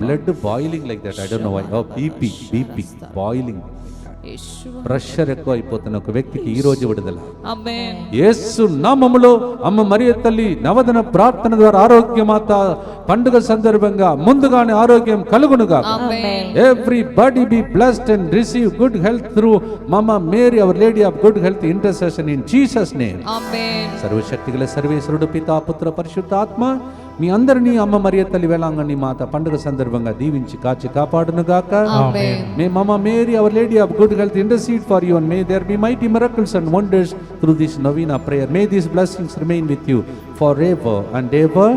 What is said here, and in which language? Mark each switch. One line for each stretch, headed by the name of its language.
English: Blood boiling like that. I don't know why. Oh BP boiling, Yeshua.
Telugu: Pressure ఎక్కువ అయిపోతున్న ఒక వ్యక్తికి ఈ రోజు విడుదల. ఆమేన్. యేసు నామములో అమ్మ మరియ తల్లి నవదన ప్రార్థన ద్వారా ఆరోగ్యమాత పండుగ సందర్భంగా ముందుగానే ఆరోగ్యం కలుగునుగా. ఆమేన్.
English: Everybody be blessed and receive good health through Mama Mary, our Lady of Good Health intercession in Jesus name.
Telugu: ఆమేన్. సర్వశక్తిగల సర్వేశ్వరుడు పితా పుత్ర పరిశుద్ధాత్మ మీ అందరినీ అమ్మ మరియ తల్లి వేళాంగణి మాత పండుగ సందర్భంగా దీవించి కాచి కాపాడునుగాక. ఆమేన్.
English: May Mama Mary, our Lady of Good Health, intercede for you, and may there be mighty miracles and wonders through this novena prayer. May these blessings remain with you forever and ever.